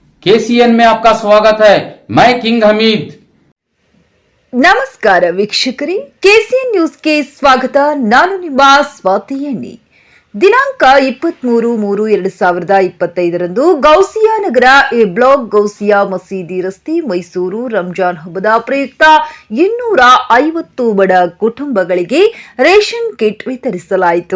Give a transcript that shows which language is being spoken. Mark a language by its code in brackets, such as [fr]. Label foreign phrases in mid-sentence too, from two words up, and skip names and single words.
[hi] केसीएन में आपका स्वागत है। मैं किंग हमीद। [kn] ನಮಸ್ಕಾರ ವೀಕ್ಷಕರೇ, ಕೆಸಿಎನ್ ನ್ಯೂಸ್ಗೆ ಸ್ವಾಗತ. ನಾನು ನಿಮ್ಮ ಸ್ವಾತಿ ಎಣ್ಣಿ. ದಿನಾಂಕ 23/3/2025 ಗೌಸಿಯಾ ನಗರ ಎ ಬ್ಲಾಕ್ ಗೌಸಿಯಾ ಮಸೀದಿ ರಸ್ತೆ, ಮೈಸೂರು ರಂಜಾನ್ ಹಬ್ಬದ ಪ್ರಯುಕ್ತ 250 ಬಡ ಕುಟುಂಬಗಳಿಗೆ [en] ration kit [kn] ವಿತರಿಸಲಾಯಿತು.